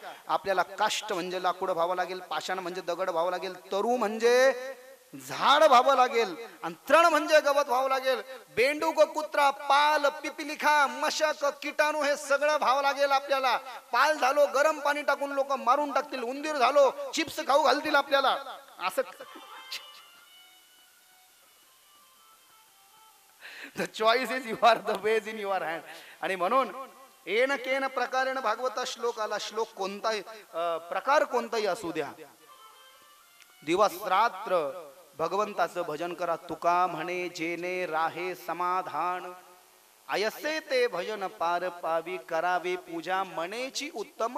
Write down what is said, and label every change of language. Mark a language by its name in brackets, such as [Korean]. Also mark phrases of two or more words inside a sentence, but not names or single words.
[Marathi] आपल्याला काष्ट म्हणजे लाकूड व्हावं लागेल, पाषाण म्हणजे दगड व्हावं लागेल, तरु म्हणजे झाड व्हावं लागेल, आणि तृण म्हणजे गवत व्हावं लागेल. बेंडूक कुत्रा पाल पिपिलिखा मशक किटाणू हे सगळं व्हावं लागेल आपल्याला. पाल झालो गरम पाणी टाकून लोक मारून टाकतील, उंदीर झालो चिप्स खाऊ घालतील आपल्याला. [English] असं The choice is your, the ways in your hand. [Marathi] आणि म्हणून [Sanskrit] येन केन प्रकारेण [Marathi] भागवता श्लोक आला. श्लोक कोणताही प्रकार कोणताही असू द्या, दिवस रात्र भगवंताचं भजन करा. तुका म्हणे जेने राहे समाधान, आयसे ते भजन पार पावी, करावे पूजा मनेची उत्तम.